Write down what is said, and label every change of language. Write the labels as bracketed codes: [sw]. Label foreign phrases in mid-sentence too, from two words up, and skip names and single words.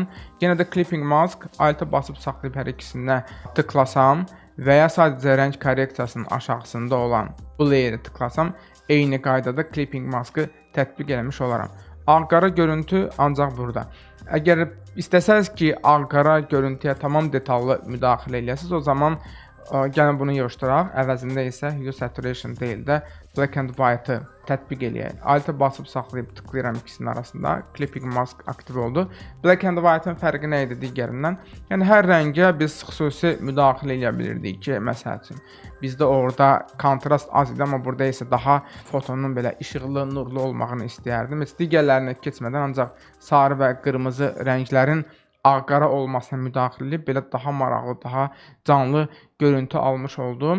[az] Yenə də [en] clipping mask [az] alt'a basıb saxlayıb hər ikisinə tıklasam və ya sadəcə rəng korreksiyasının aşağısında olan bu layeri tıklasam, eyni qaydada [en] clipping maskı [az] tətbiq eləmiş olaram. Ağ-qara görüntü ancaq burada. Əgər istəsəz ki, ağ-qara görüntüyə tamam detallı müdaxilə eləyəsiniz, o zaman gəlin bunu yığışdıraq. Əvəzində isə [en] hue saturation [az] deyil də [en] black and white-ı [az] tətbiq eləyək. Alt-a basıb saxlayıb tıklayıram ikisinin arasında. [en] Clipping mask [az] aktiv oldu. [en] Black and white-ın [az] fərqi nə idi digərindən? Yəni hər rəngə biz xüsusi müdaxilə eləyə bilirdik ki, məsəl üçün bizdə orada kontrast az idi, amma burada isə daha fotonun belə işıqlı, nurlu olmağını istəyərdim. Heç digərlərinə keçmədən ancaq sarı və qırmızı rənglərin ağ-qara olmasına müdaxilə edib belə daha maraqlı, daha canlı görüntü almış oldum.